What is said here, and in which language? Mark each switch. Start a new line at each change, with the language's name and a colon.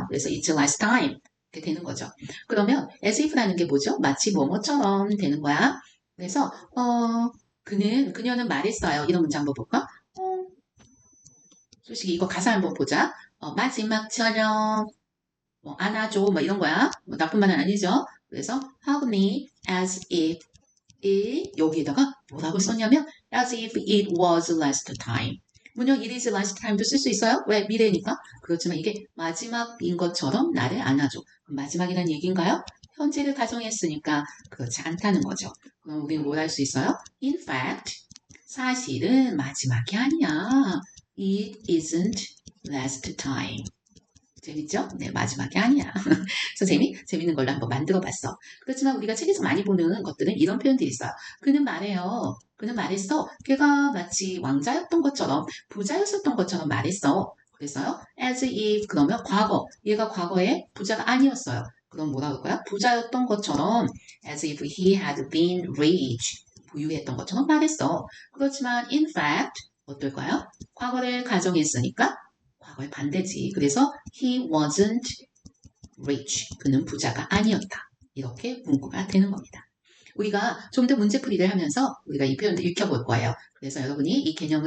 Korean: 그래서
English: it's last time
Korean: 이렇게 되는 거죠. 그러면 as if라는 게 뭐죠? 마치 뭐뭐처럼 되는 거야. 그래서 그녀는 말했어요. 이런 문장 한번 볼까? 솔직히 이거 가사 한번 보자. 마지막처럼 안아줘 뭐 이런 거야. 나쁜 말은 아니죠. 그래서
English: hug me as if
Korean: 여기에다가 뭐라고 썼냐면
English: as if it was last time.
Korean: 물론
English: it is last time
Korean: 도 쓸 수 있어요. 왜? 미래니까. 그렇지만 이게 마지막인 것처럼 나를 안아줘. 그럼 마지막이란 얘기인가요? 현재를 가정했으니까 그렇지 않다는 거죠. 그럼 우리는 뭘 할 수 있어요? In fact, 사실은 마지막이 아니야.
English: It isn't last time.
Korean: 재밌죠? 네, 마지막이 아니야. 선생님이 재밌는 걸로 한번 만들어봤어. 그렇지만 우리가 책에서 많이 보는 것들은 이런 표현들이 있어요. 그는 말해요. 그는 말했어. 걔가 마치 왕자였던 것처럼 부자였었던 것처럼 말했어. 그래서요. as if 그러면 과거. 얘가 과거에 부자가 아니었어요. 그럼 뭐라고 할까요? 부자였던 것처럼
English: as if he had been rich.
Korean: 부유했던 것처럼 말했어. 그렇지만 in fact 어떨까요? 과거를 가정했으니까 과거의 반대지. 그래서
English: he wasn't rich.
Korean: 그는 부자가 아니었다. 이렇게 문구가 되는 겁니다. 우리가 좀 더 문제풀이를 하면서 우리가 이 표현도 익혀볼 거예요. 그래서 여러분이 이 개념을